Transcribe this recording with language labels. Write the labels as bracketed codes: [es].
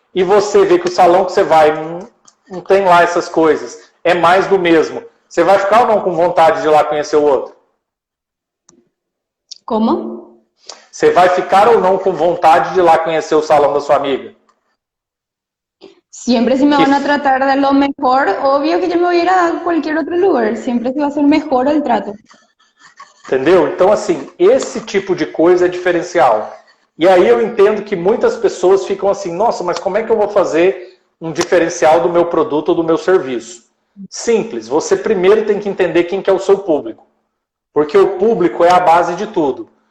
[pt] E você vê que o salão que você vai não tem lá essas coisas, é mais do mesmo. Você vai ficar ou não com vontade de ir lá conhecer o outro? [es] ¿Cómo? [pt] Você vai ficar ou não com vontade de ir lá conhecer o salão da sua amiga? [es] Siempre si me van a tratar de lo mejor, obvio que yo me voy a ir a cualquier otro lugar. Siempre se va a ser mejor el trato. [pt] Entendeu? Então, assim, esse tipo de coisa é diferencial. E aí eu entendo que muitas pessoas ficam assim, nossa, mas como é que eu vou fazer um diferencial do meu produto ou do meu serviço? Simples, você primeiro tem que entender quem que é o seu público. Porque o público é a base de tudo.